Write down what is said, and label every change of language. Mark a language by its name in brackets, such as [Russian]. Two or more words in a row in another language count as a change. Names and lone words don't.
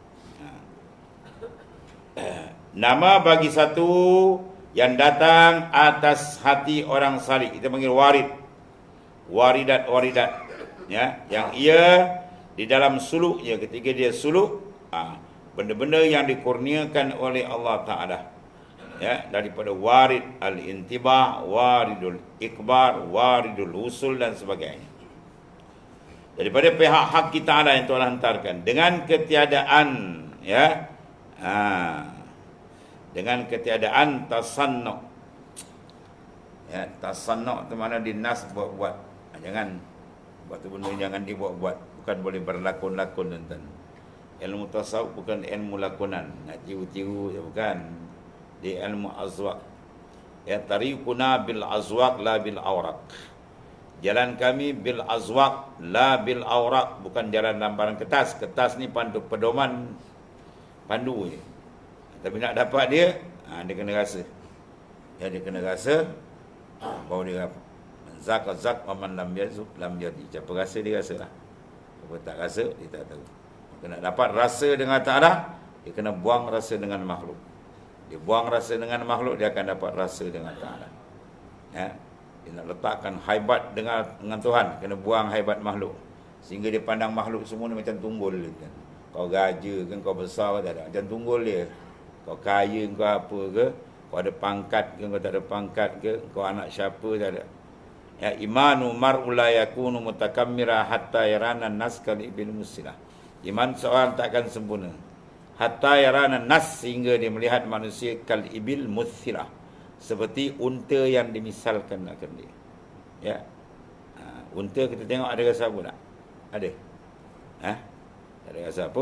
[Malay] Nama bagi satu yang datang atas hati orang salik, kita panggil warid. Waridat. Ya, yang ia di dalam suluknya, ketika dia suluk, benda-benda yang dikurniakan oleh Allah Ta'ala. Ya, daripada [Arabic] وارد الانتباه، وارد الإقبال، وارد الوصول [Malay] dan sebagainya. Daripada pihak hak kita Allah yang Tuhan hantarkan dengan ketiadaan, ya, dengan ketiadaan tasannu. Ya, tasannu tu mana dinas buat-buat. Jangan buat tu benda, jangan dibuat-buat. Bukan boleh berlakon-lakon, tuan-tuan. Ilmu tasawuf bukan ilmu lakonan, nak tiru-tiru je, bukan. Dia ilmu azwaq. [Arabic] يا، طريقنا بالأذواق لا بالأوراق. [Malay] Jalan kami [Arabic] بالأذواق لا بالأوراق, [Malay] bukan jalan lambaran kertas. Kertas ni pandu pedoman, pandu je. Tapi nak dapat dia, dia kena rasa. Ya, dia kena rasa, baru dia apa. [Arabic] ذاق من لم يذق لم يدر. [Malay] Siapa rasa dia rasalah. Siapa tak rasa dia tak tahu. Kena dapat rasa dengan Ta'ala, dia kena buang rasa dengan makhluk. Dia buang rasa dengan makhluk, dia akan dapat rasa dengan Ta'ala. Ya. Dia nak letakkan haibat dengan Tuhan, kena buang haibat makhluk. Sehingga dia pandang makhluk semua ni macam tunggul kan. Kau raja kan, kau besar tak ada, macam tunggul dia. Kau kaya kau apa ke, kau ada pangkat ke, kau tak ada pangkat ke, kau anak siapa tak ada. [Arabic] يا، إيمان المرء لا يكون متكاملا حتى يرى الناس كالإبل المسيلة. [Malay] Iman seorang takkan sempurna [Arabic] حتى يرى الناس, [Malay] sehingga dia melihat manusia [Arabic] كالإبل المسيلة, [Malay] seperti unta yang dimisalkan akan dia. Ya. Unta kita tengok ada rasa apa tak? Ada. Tak ada rasa apa.